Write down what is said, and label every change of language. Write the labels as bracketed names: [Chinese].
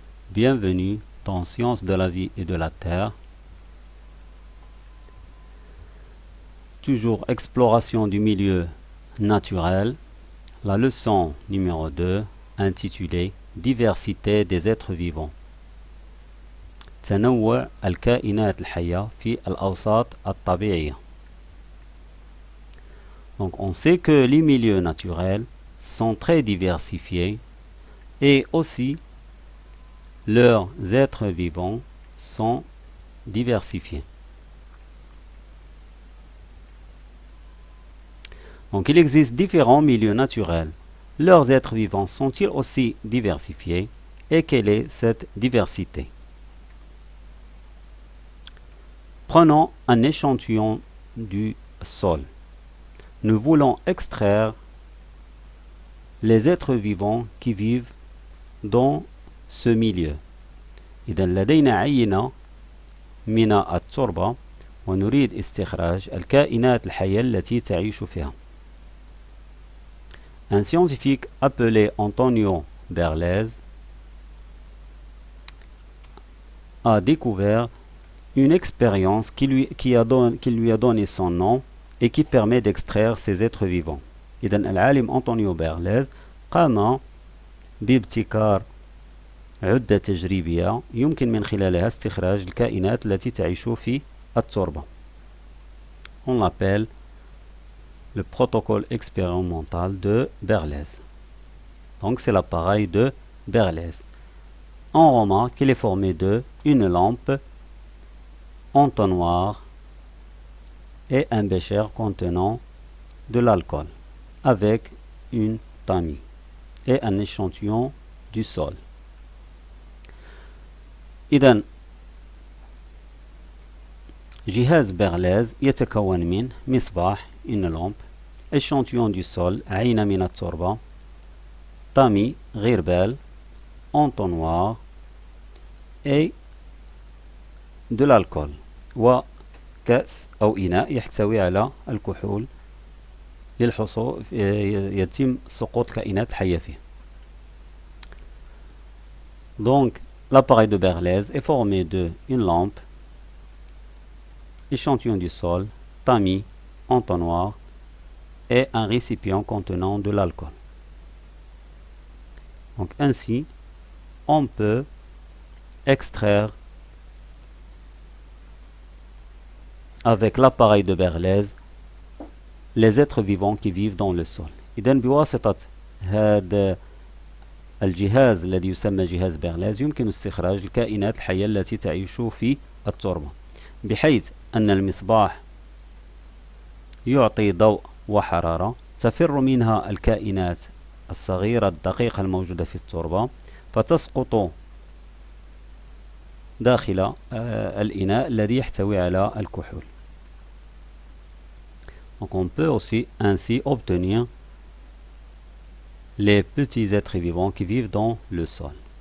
[French] Bienvenue dans Sciences de la vie et de la terre. Toujours exploration du milieu naturel. La leçon numéro 2 intitulée Diversité des êtres vivants. [Arabic] تنوع الكائنات الحية في الأوساط الطبيعية. [French] Donc on sait que les milieux naturels sont très diversifiés et aussi leurs êtres vivants sont diversifiés. Donc il existe différents milieux naturels. Leurs êtres vivants sont-ils aussi diversifiés? Et quelle est cette diversité? Prenons un échantillon du sol. Nous voulons extraire les êtres vivants qui vivent dans ce milieu. [Arabic] إذا لدينا عينة من التربة ونريد استخراج الكائنات الحية التي تعيش فيها. [French] Un scientifique appelé Antonio Berlez a découvert une expérience qui lui a donné son nom et qui permet d'extraire ces êtres vivants. [Arabic] إذا العالم أنطونيو بيرليز قام بابتكار عدة تجريبية يمكن من خلالها استخراج الكائنات التي تعيش في التربة. [French] On l'appelle le protocole expérimental de Berlez. Donc c'est l'appareil de Berlez. On remarque qu'il est formé de une lampe, entonnoir et un bécher contenant de l'alcool avec une tamis et un échantillon du sol. [Arabic] إذن جهاز بيرليز يتكون من مصباح [French] une lampe, échantillon du sol [Arabic] عينة من التربة, tamis غربال, [French] entonnoir et de l'alcool [Arabic] وكأس أو إناء يحتوي على الكحول للحصول يتم سقوط كائنات حية فيه. [French] Donc l'appareil de Berlez est formé de une lampe, échantillon du sol, tamis, entonnoir et un récipient contenant de l'alcool. Donc ainsi, on peut extraire avec l'appareil de Berlez les êtres vivants qui vivent dans le sol. [Arabic] إذن بواسطة هذا الجهاز الذي يسمى جهاز بيرليز يمكن استخراج الكائنات الحية التي تعيش في التربة، بحيث أن المصباح يعطي ضوء وحرارة تفر منها الكائنات الصغيرة الدقيقة الموجودة في التربة فتسقط داخل الإناء الذي يحتوي على الكحول. [French] Donc on peut aussi ainsi obtenir les petits êtres vivants qui vivent dans le sol.